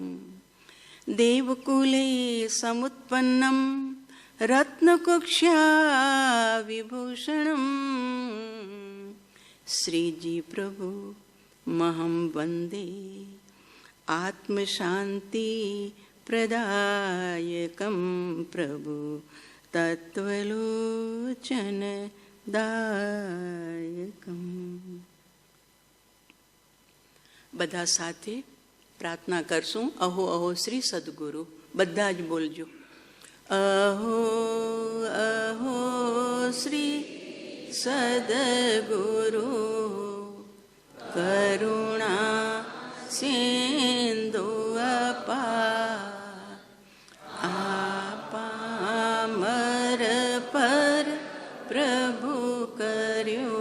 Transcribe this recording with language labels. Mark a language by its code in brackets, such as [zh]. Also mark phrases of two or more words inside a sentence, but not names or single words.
[sa] देवकुले समुत्पन्नं रत्नकुक्ष्या विभूषणं श्रीजी प्रभु महं वन्दे आत्मशान्ति प्रदायकं प्रभु तत्त्वलोचनदायकं। [gu] બધા સાથે પ્રાર્થના કરશું. અહો અહો શ્રી સદગુરુ. બધા જ બોલજો. અહો અહો શ્રી સદગુરુ કરુણા સિંધુ અપાર આપામર પર પ્રભુ કર્યો.